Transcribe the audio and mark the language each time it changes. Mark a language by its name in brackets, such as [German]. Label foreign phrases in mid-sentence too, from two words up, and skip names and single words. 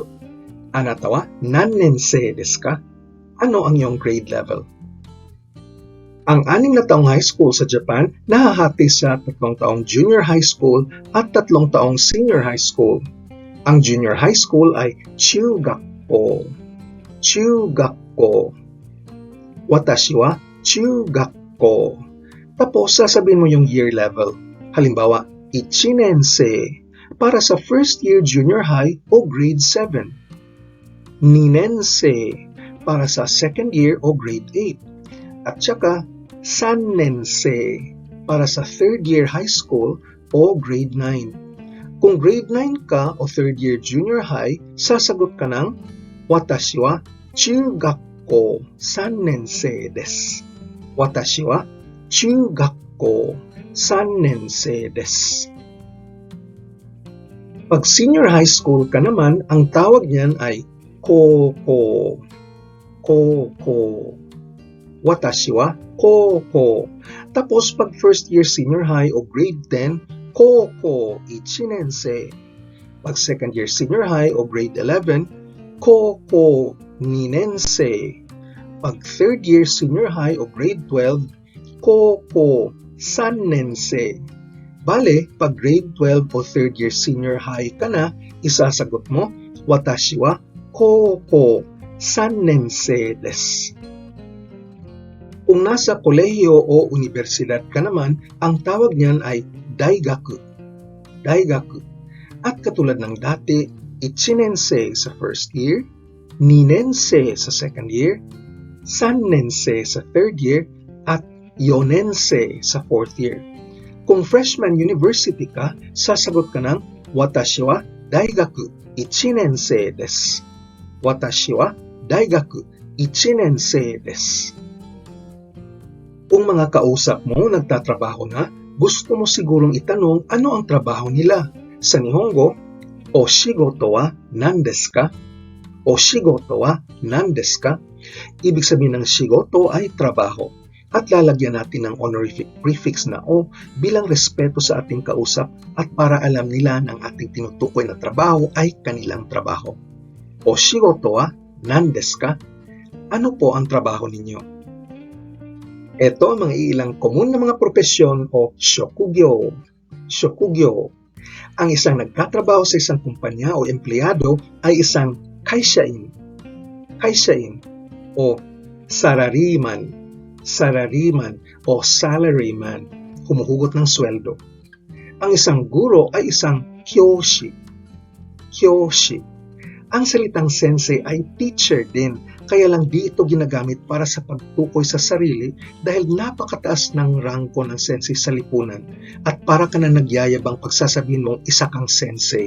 [Japanese] あなたは何年生ですか? [Filipino] Ano ang iyong [English] grade level? [Filipino] Ang 6 na taong [English] high school [Filipino] sa Japan nahahati sa 3 taong [English] junior high school [Filipino] at 3 taong [English] senior high school. [Filipino] Ang [English] junior high school [Filipino] ay chūgakko. [Japanese] 中学校。私は中学校. [Filipino] Tapos sasabihin mo yung [English] year level. [Filipino] Halimbawa, 1 nensei para sa [English] first year junior high [Filipino] o grade 7. 2 nensei para sa [English] second year [Filipino] o grade 8. At saka 3 nensei para sa [English] third year high school [Filipino] o grade 9. Kung grade 9 ka o [English] third year junior high, [Filipino] sasagot ka ng [Japanese] 私は中学校3年生です. 私は中学校3年生です. [Filipino] Pag [English] senior high school [Filipino] ka naman, ang tawag niyan ay kōkō. [Japanese] 高校。私は高校. [Filipino] Tapos pag [English] first year senior high [Filipino] o grade 10, [Japanese] 高校1年生. [Filipino] Pag [English] second year senior high [Filipino] o grade 11, [Japanese] 高校2年生. [Filipino] Pag [English] third year senior high [Filipino] o grade 12, [Japanese] 高校3年生. [Filipino] Bale, pag grade 12 o [English] third year senior high [Filipino] ka na, isasagot mo, [Japanese] 私は高校3年生です. [Filipino] Kung nasa kolehiyo o universidad ka naman, ang tawag niyan ay daigaku. Daigaku. At katulad ng dati, 1 nensei sa [English] first year, [Filipino] 2 nensei sa [English] second year, [Filipino] 3 nensei sa [English] third year, [Filipino] at 4 nensei sa [English] fourth year. [Filipino] Kung [English] freshman university [Filipino] ka, sasagot ka ng [Japanese] 私は大学1年生です. 私は大学1年生です. [Filipino] Kung mga kausap mo nagtatrabaho na, gusto mo sigurong itanong ano ang trabaho nila. [Japanese] Sa Nihongo, お仕事は何ですか? お仕事は何ですか? [Filipino] Ibig sabihin ng shigoto ay trabaho. At lalagyan natin ng [English] honorific prefix [Filipino] na o bilang respeto sa ating kausap at para alam nila ng ating tinutukoy na trabaho ay kanilang trabaho. [Japanese] お仕事は何ですか? [Filipino] Ano po ang trabaho ninyo? Ito ang mga ilang komun na mga propesyon o shokugyo. Shokugyo. Ang isang nagtatrabaho sa isang kumpanya o empleyado ay isang kaishain. Kaishain o sarariman. Sarariman o salaryman. Humuhugot ng sweldo. Ang isang guro ay isang kyoshi. Kyoshi. Ang salitang sensei ay teacher din, kaya lang di ito ginagamit para sa pagtukoy sa sarili dahil napakataas ng rangko ng sensei sa lipunan at para ka na nagyayabang pagsasabihin mong isa kang sensei.